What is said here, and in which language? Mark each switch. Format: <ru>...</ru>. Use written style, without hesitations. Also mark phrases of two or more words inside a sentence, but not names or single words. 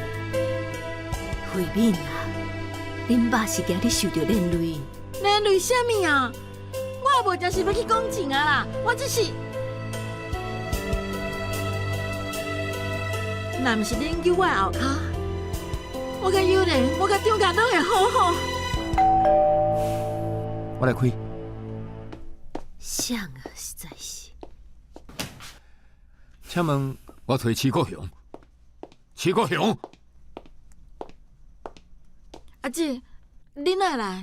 <nan>慧敏啊，恁爸是惊你受到连累。连累啥物啊？我也无真是要去讲情啊啦，我只是……若毋是恁救我的后骹，我甲友莲，我甲张家拢会好好。我来开。想啊，实在是。请问，我找徐国雄。徐国雄，阿姐，你哪会来？</nan>